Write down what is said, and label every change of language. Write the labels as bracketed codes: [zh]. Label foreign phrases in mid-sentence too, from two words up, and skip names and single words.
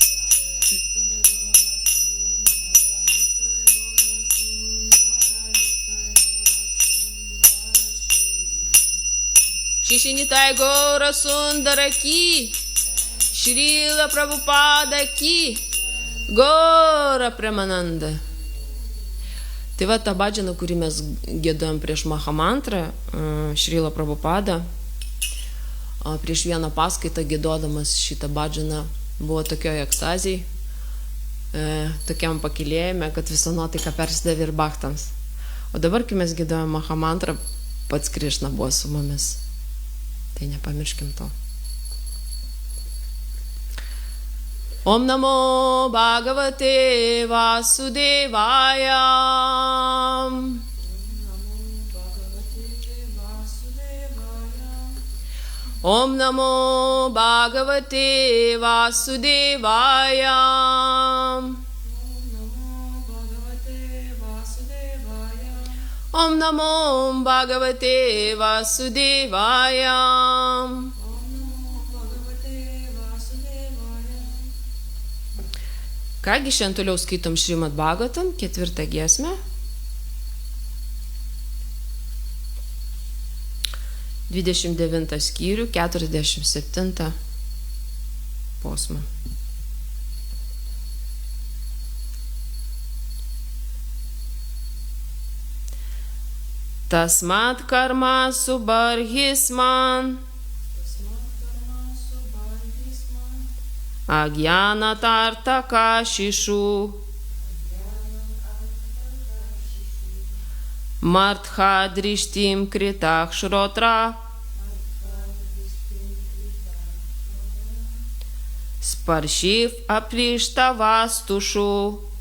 [sa] Shri Nitai Gaura Sundara ki, Srila Prabhupada ki, Gaura Premananda. [lt] Tai va ta bhajana, kurį mes giedojom prieš Mahamantrą, Srila Prabhupada, prieš vieną paskaitą giedodamas šitą bhajana buvo tokioje ekstazijai, tokiam pakilėjime, kad visa nuotaika persidavė ir bhaktams. O dabar, kai mes giedojom Mahamantrą, pats Krišna buvo su mumis. Tai nepamirškim to. [sa] ॐ नमो भगवते वासुदेवाय. ॐ नमो भगवते वासुदेवाय. ॐ नमो भगवते वासुदेवाय. [lt] Kągi, šiandien toliau skaitom Šrimad Bhagavatam, 4 giesmę. 29 skyrių, 47 posmą. [sa] तस्मात् कर्म सुबर्हिष्मन्, अज्ञानाद् अर्थकाशिषु, मार्थदृष्टिं कृथाः श्रोत्र, स्पर्शिष्व् अस्पृष्ट वस्तुषु.